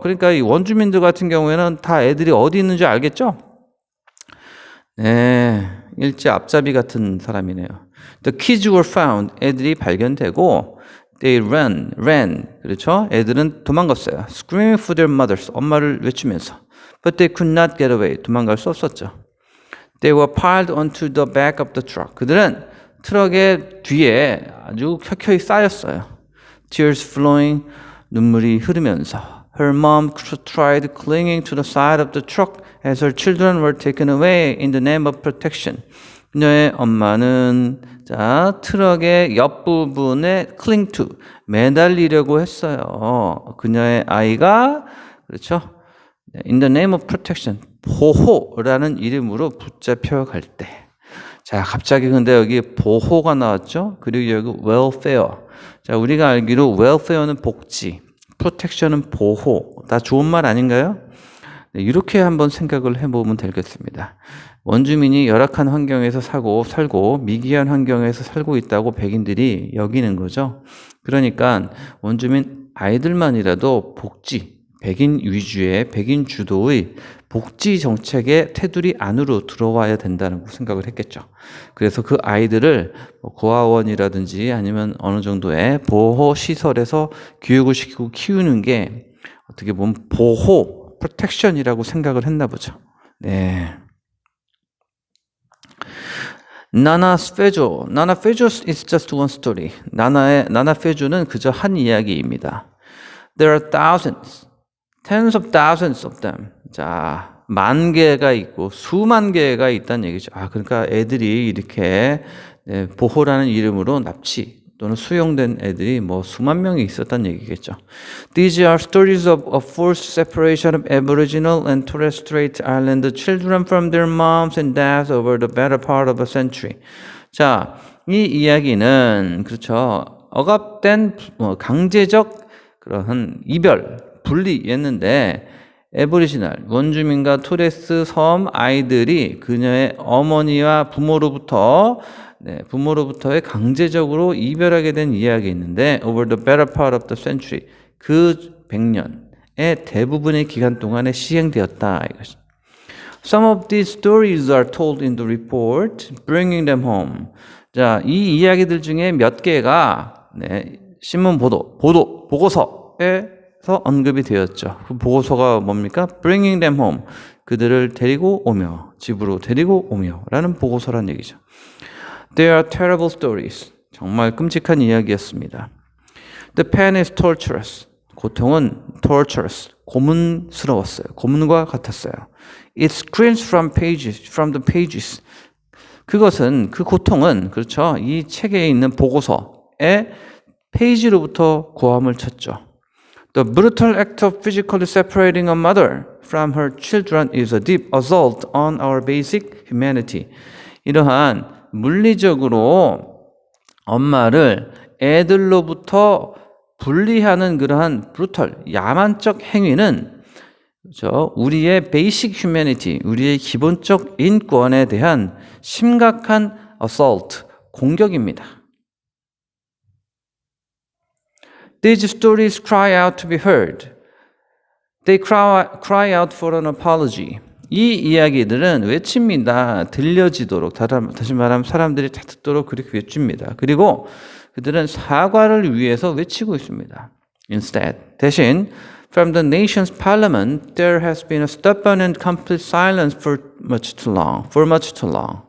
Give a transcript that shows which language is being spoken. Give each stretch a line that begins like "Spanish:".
Korean: 그러니까 이 원주민들 같은 경우에는 다 애들이 어디 있는지 알겠죠? 네, 일제 앞잡이 같은 사람이네요.
English: The kids were found,
Korean: 애들이 발견되고
English: They ran,
Korean: 그렇죠? 애들은 도망갔어요.
English: Screaming for their mothers,
Korean: 엄마를 외치면서.
English: But they could not get away,
Korean: 도망갈 수 없었죠.
English: They were piled onto the back of the truck.
Korean: 그들은 트럭의 뒤에 아주 켜켜이 쌓였어요.
English: Tears flowing,
Korean: 눈물이 흐르면서.
English: Her mom tried clinging to the side of the truck as her children were taken away in the name of protection.
Korean: 그녀의 엄마는 자, 트럭의 옆부분에
English: cling to,
Korean: 매달리려고 했어요. 그녀의 아이가, 그렇죠?
English: In the name of protection,
Korean: 보호라는 이름으로 붙잡혀 갈 때. 자, 갑자기 근데 여기 보호가 나왔죠? 그리고 여기 welfare. 자, 우리가 알기로 welfare는 복지, protection은 보호. 다 좋은 말 아닌가요? 네, 이렇게 한번 생각을 해보면 되겠습니다. 원주민이 열악한 환경에서 살고 미기한 환경에서 살고 있다고 백인들이 여기는 거죠. 그러니까 원주민 아이들만이라도 복지, 백인 위주의 백인 주도의 복지 정책의 테두리 안으로 들어와야 된다는 생각을 했겠죠. 그래서 그 아이들을 고아원이라든지 아니면 어느 정도의 보호 시설에서 교육을 시키고 키우는 게 어떻게 보면 보호, 프로텍션이라고 생각을 했나 보죠. 네.
English: 나나 페조 is just one story.
Korean: 나나 페조는 그저 한 이야기입니다.
English: There are thousands, tens of thousands of them.
Korean: 자, 만 개가 있고 수만 개가 있다는 얘기죠. 아, 그러니까 애들이 이렇게 보호라는 이름으로 납치, 또는 수용된 애들이 뭐 수만 명이 있었다는 얘기겠죠.
English: These are stories of a forced separation of Aboriginal and Torres Strait Islander children from their moms and dads over the better part of a century.
Korean: 자, 이 이야기는 그렇죠. 억압된 강제적 그러한 이별, 분리였는데 애보리지널 원주민과 토레스 섬 아이들이 그녀의 어머니와 부모로부터의 강제적으로 이별하게 된 이야기가 있는데
English: over the better part of the century
Korean: 그 100년의 대부분의 기간 동안에 시행되었다 이것이.
English: Some of these stories are told in the report, bringing them home.
Korean: 자, 이 이야기들 중에 몇 개가 신문 보고서에서 언급이 되었죠. 그 보고서가 뭡니까?
English: Bringing them home.
Korean: 그들을 데리고 오며, 집으로 데리고 오며 라는 보고서란 얘기죠.
English: They are terrible stories.
Korean: 정말 끔찍한 이야기였습니다.
English: The pain is torturous.
Korean: 고통은 torturous. 고문스러웠어요. 고문과 같았어요.
English: It screams from the pages.
Korean: 그것은, 그 고통은, 그렇죠. 이 책에 있는 보고서의 페이지로부터 고함을 쳤죠.
English: The brutal act of physically separating a mother from her children is a deep assault on our basic humanity.
Korean: 이러한 물리적으로 엄마를 애들로부터 분리하는 그러한 brutal, 야만적 행위는 그렇죠? 우리의
English: basic humanity,
Korean: 우리의 기본적 인권에 대한 심각한 assault, 공격입니다.
English: These stories cry out to be heard. They cry out for an apology.
Korean: 이 이야기들은 외칩니다. 들려지도록, 다시 말하면 사람들이 다 듣도록 그렇게 외칩니다. 그리고 그들은 사과를 위해서 외치고 있습니다.
English: Instead,
Korean: 대신
English: From the nation's parliament, there has been a stubborn and complete silence for much too long.